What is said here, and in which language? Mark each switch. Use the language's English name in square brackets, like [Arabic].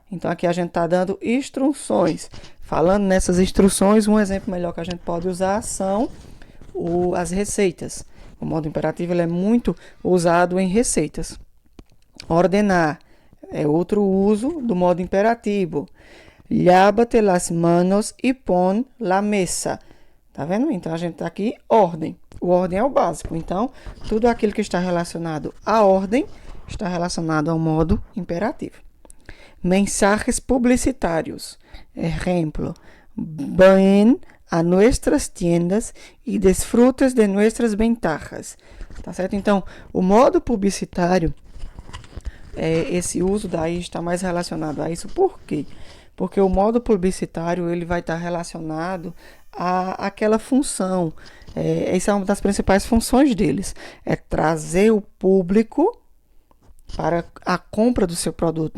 [Portuguese] Então aqui a gente está dando instruções. Falando nessas instruções, um exemplo melhor que a gente pode usar são as receitas. O modo imperativo ele é muito usado em receitas. Ordenar é outro uso do modo imperativo. [Spanish] Lávate las manos e pon la mesa. [Portuguese] Tá vendo? Então a gente tá aqui ordem. O ordem é o básico. Então, tudo aquilo que está relacionado à ordem está relacionado ao modo imperativo. [Spanish] Mensajes publicitários. [Portuguese] Exemplo: [Spanish] ven a nuestras tiendas e desfrutas de nuestras ventajas. [Portuguese] Tá certo? Então, o modo publicitário, esse uso daí está mais relacionado a isso. Por quê? Porque o modo publicitário ele vai estar relacionado àquela função. Essa é uma das principais funções deles. É trazer o público para a compra do seu produto.